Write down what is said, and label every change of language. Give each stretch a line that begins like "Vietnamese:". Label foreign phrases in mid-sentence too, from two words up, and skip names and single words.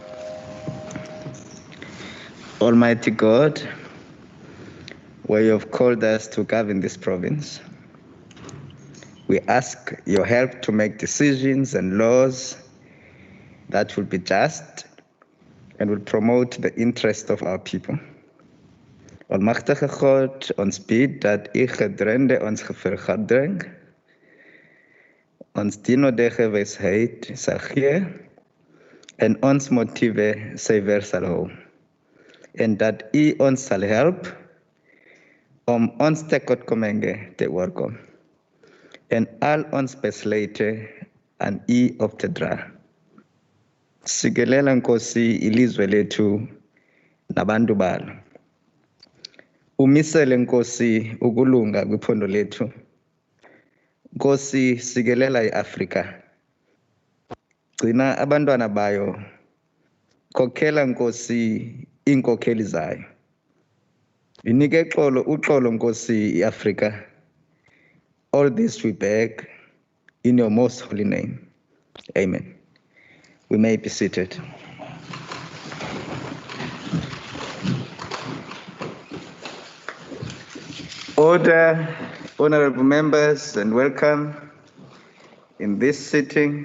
English: Almighty God, where you have called us to govern this province, we ask your help to make decisions and laws that will be just and will promote the interest of our people.
Afrikaans: Almachtige God, ons bid dat u gedrende ons vergadering, ons dienende wijsheid sal gee en ons motiewe suiwer sal hou. En dat u ons sal help om ons tekortkominge te oorkom en al ons besluite aan u op te dra.
Xhosa: Sikelela Nkosi ilizwe lethu nabantu balo. Umisele Nkosi ukulunga kwiphondo lethu. Nkosi sikelela iAfrika. Gcina abantwana bayo. Khokhela Nkosi inkokheli zayo. Inike uxolo Nkosi iAfrika.
English: All this we beg in your most holy name. Amen. We may be seated. Order, honorable members, and welcome in this sitting.